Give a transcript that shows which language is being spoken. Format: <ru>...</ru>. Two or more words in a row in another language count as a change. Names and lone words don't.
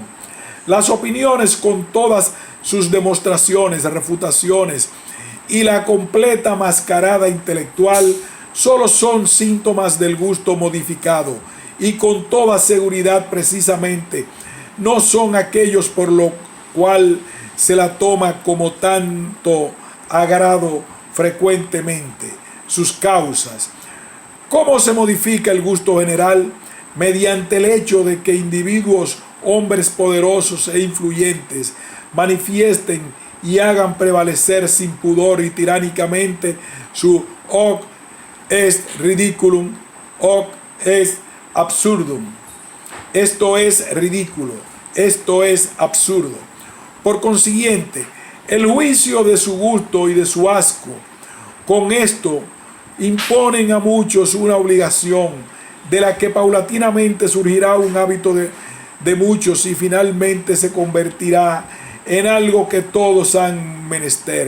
<es>Las opiniones, con todas sus demostraciones, refutaciones y la completa mascarada intelectual, solo son síntomas del gusto modificado, y con toda seguridad precisamente no son aquellos por lo cual se la toma como tanto agrado frecuentemente. Sus causas. ¿Cómo se modifica el gusto general? Mediante el hecho de que individuos, hombres poderosos e influyentes, manifiesten y hagan prevalecer sin pudor y tiránicamente su</es> <la>hoc est ridiculum, hoc est absurdum.</la> <es>Esto es ridículo, esto es absurdo. Por consiguiente, el juicio de su gusto y de su asco, con esto imponen a muchos una obligación, de la que paulatinamente surgirá un hábito de muchos y finalmente se convertirá en algo que todos han menester.</es>